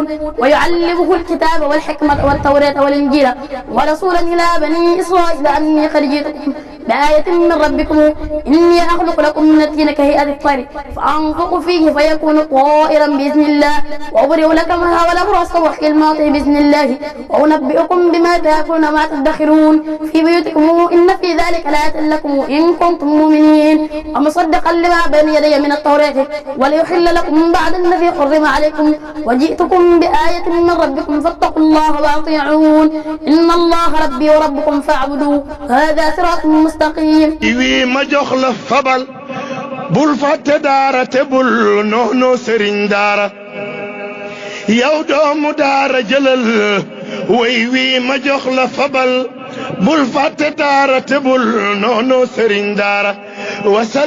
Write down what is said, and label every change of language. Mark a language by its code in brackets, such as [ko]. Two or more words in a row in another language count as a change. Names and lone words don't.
[ar] ويعلمه الكتاب والحكمة والتوراة والإنجيل ورسولا إلى بني إسرائيل أني قد جئتكم بآية من ربكم إني أخلق لكم من الطين كهيئة الطير فأنفخ فيه فيكون طائرا بإذن الله وأبرئ لكم والأبرص وأحيي الموتى بإذن الله وأنبئكم بما تأكلون وما تدخرون في بيوتكم إن في ذلك لآية لكم إن كنتم مؤمنين. ومصدقا لما بين يدي من التوراة وليحل لكم بعد الذي حرم عليكم وجئتكم بآية من ربكم فاتقوا الله وأطيعون إن الله ربي وربكم فاعبدوه هذا صراط مستقيم. [wo] iwi ma jox la fabal bul fàtte daara te bul noonu sëriñ daara yow doomu daara jëlal way wi ma jox la fabal bul fàtte daara te bul noonu sëriñ daara